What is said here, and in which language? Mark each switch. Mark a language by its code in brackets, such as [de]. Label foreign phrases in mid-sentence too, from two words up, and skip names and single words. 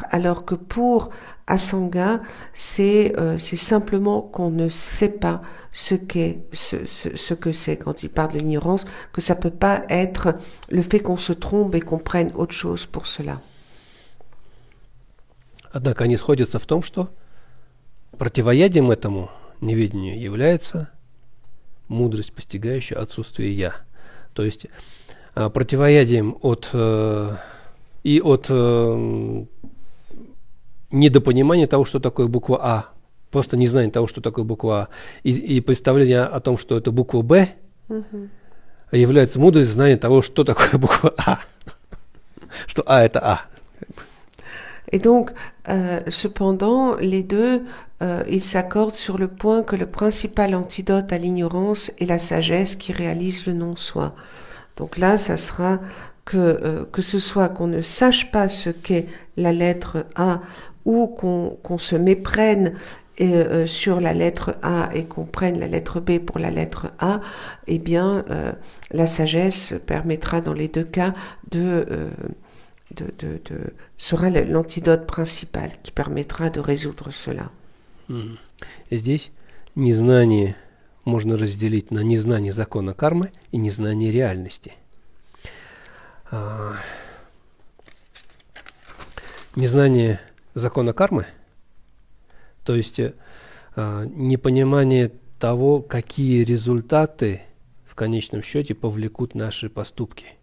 [fr] Alors que pour Asanga, c'est simplement qu'on ne sait pas ce que c'est quand il parle de l'ignorance, que ça peut pas être le fait qu'on se trompe et qu'on prenne autre chose pour cela. [ru] Однако они сходятся в том, что противоядием этому неведению является мудрость, постигающая отсутствие «я». То есть противоядием от и от недопонимания того, что такое буква А, просто незнание того, что такое буква А, и представление о том, что это буква Б, является мудрость знания того, что такое буква А, что А это А. [fr] Et donc, cependant, les deux, ils s'accordent sur le point que le principal antidote à l'ignorance est la sagesse qui réalise le non-soi. Donc là, ça sera que ce soit qu'on ne sache pas ce qu'est la lettre A ou qu'on se méprenne sur la lettre A et qu'on prenne la lettre B pour la lettre A, eh bien, la sagesse permettra dans les deux cas sera l'antidote principal qui permettra de résoudre cela. [ru] Здесь незнание можно разделить на незнание закона кармы и незнание реальности. Незнание закона кармы, то есть непонимание того, какие результаты в конечном счете повлекут наши поступки.